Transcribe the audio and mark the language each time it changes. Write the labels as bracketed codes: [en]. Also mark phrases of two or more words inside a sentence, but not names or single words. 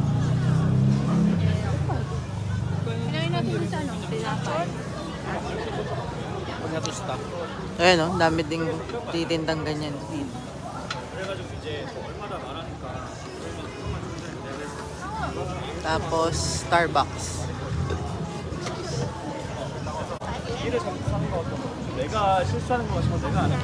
[tl] Kinain natin yung sa ano, tinapay. Pag natusta. Ayan o, dami ding titindang ganyan. Tapos, Starbucks. [ko] 일을 잘못하는 거 같아. 내가 실수하는 거 같으면 내가 안 해.